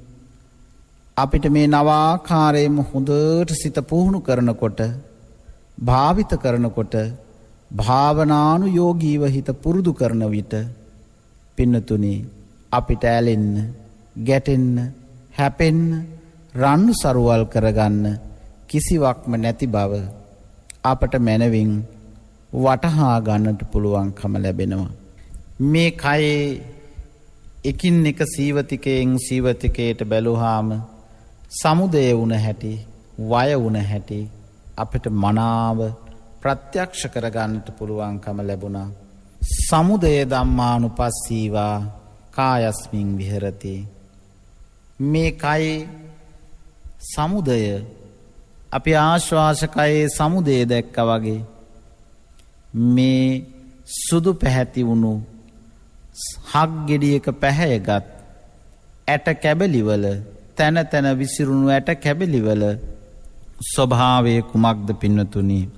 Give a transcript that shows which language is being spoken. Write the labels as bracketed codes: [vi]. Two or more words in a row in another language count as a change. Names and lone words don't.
[si] අපිට මේ නවාකාරයෙන්ම හොඳට සිත පුහුණු කරනකොට, භාවිත කරනකොට, භාවනානුයෝගීව හිත පුරුදු කරන විට පින්නතුනි අපිට ඇලෙන්න, ගැටෙන්න, හැපෙන්න, රණ්ඩු සරුවල් කරගන්න කිසිවක්ම නැති බව අපට මැනවින් වටහා ගන්නට පුළුවන්කම ලැබෙනවා. මේ කයේ එකින් එක සීවතිකයෙන් සීවතිකයට බැලුවාම සමුදය වුණ හැටි, වය වුණ හැටි අපිට මනාව ප්‍රත්‍යක්ෂ කරගන්නට පුළුවන්කම ලැබුණා. [pi] සමුදය ධම්මානුපස්සීවා කායස්මින් විහෙරති. [si] මේ කයේ සමුදය අපි ආශ්වාසකයේ සමුදය දැක්කා වගේ මේ සුදු පැහැති වුණු හක් ගෙඩියක පැහැයගත් ඇට කැබලිවල තැන තැන විසිරුණු ඇට කැබලිවල ස්වභාවය කුමක්ද පින්නතුනි?